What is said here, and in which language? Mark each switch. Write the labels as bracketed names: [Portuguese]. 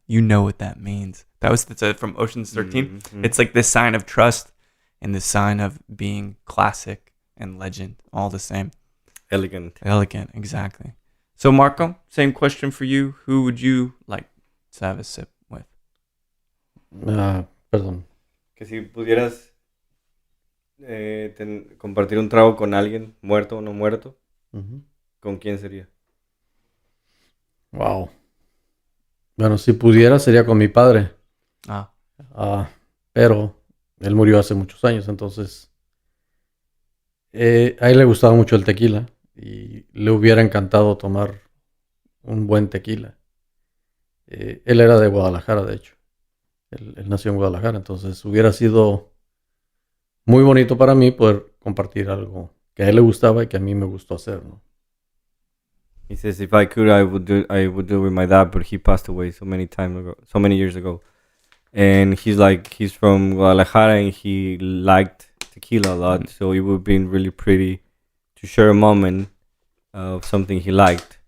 [English] You know what that means. That's from Ocean's 13. Mm-hmm. It's like this sign of trust and this sign of being classic and legend, all the same. Elegant, exactly. So Marco, same question for you. Who would you like to have a sip with? [Spanish] Perdón. Que si pudieras compartir un trago con alguien, muerto o no muerto, ¿con quién sería? [English] Wow. [Spanish] Bueno, si pudiera sería con mi padre. Pero él murió hace muchos años, entonces a él le gustaba mucho el tequila y le hubiera encantado tomar un buen tequila. Él era de Guadalajara, de hecho. Él nació en Guadalajara, entonces hubiera sido muy bonito para mí poder compartir algo que a él le gustaba y que a mí me gustó hacer, ¿no? [English] He says, if I could, I would do it with my dad, but he passed away so many years ago. And he's from Guadalajara and he liked tequila a lot, so it would have been really pretty to share a moment of something he liked